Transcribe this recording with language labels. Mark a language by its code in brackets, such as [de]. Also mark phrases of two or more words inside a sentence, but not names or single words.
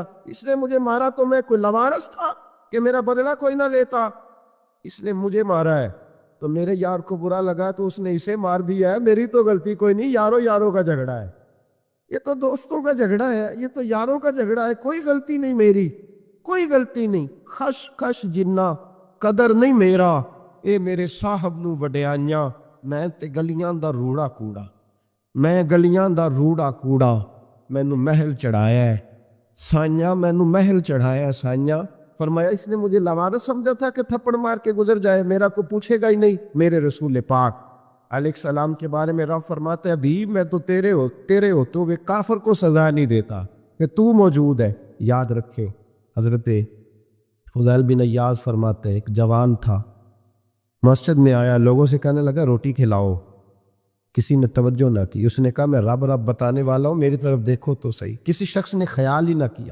[ur] اس نے مجھے مارا تو میں کوئی لاوارث تھا کہ میرا بدلہ کوئی نہ لیتا، اس نے مجھے مارا ہے تو میرے یار کو برا لگا تو اس نے اسے مار دیا ہے، میری تو غلطی کوئی نہیں، یاروں یاروں کا جھگڑا ہے، یہ تو دوستوں کا جھگڑا ہے، یہ تو یاروں کا جھگڑا ہے، کوئی غلطی نہیں میری، کوئی غلطی نہیں، [pa] خش خش جنہ قدر نہیں میرا، اے میرے صاحب نو وڈیانیاں، میں تے گلیاں دا روڑا کوڑا، میں گلیاں دا روڑا کوڑا، مینو محل چڑھایا ہے سائیاں، مینو محل چڑھایا ہے سائیاں۔ [ur] فرمایا اس نے مجھے لاوارث سمجھا تھا کہ تھپڑ مار کے گزر جائے، میرا کو پوچھے گا ہی نہیں۔ میرے رسول پاک علیہ السلام کے بارے میں رب فرماتا ہے ابھی میں تو تیرے ہوتے ہوئے کافر کو سزا نہیں دیتا کہ تو موجود ہے۔ یاد رکھے حضرت فضیل بن عیاض فرماتے ہیں ایک جوان تھا، مسجد میں آیا، لوگوں سے کہنے لگا روٹی کھلاؤ، کسی نے توجہ نہ کی، اس نے کہا میں رب رب بتانے والا ہوں، میری طرف دیکھو تو صحیح، کسی شخص نے خیال ہی نہ کیا۔